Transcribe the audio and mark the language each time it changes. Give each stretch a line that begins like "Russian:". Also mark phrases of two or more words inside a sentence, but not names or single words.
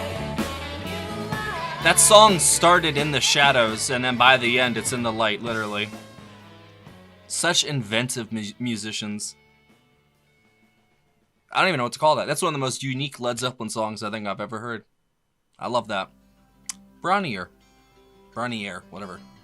English: That song started in the shadows, and then by the end, it's in the light, literally. Such inventive musicians. I don't even know what to call that. That's one of the most unique Led Zeppelin songs I think I've ever heard. I love that. Bron-Y-Aur. Bron-Y-Aur, whatever.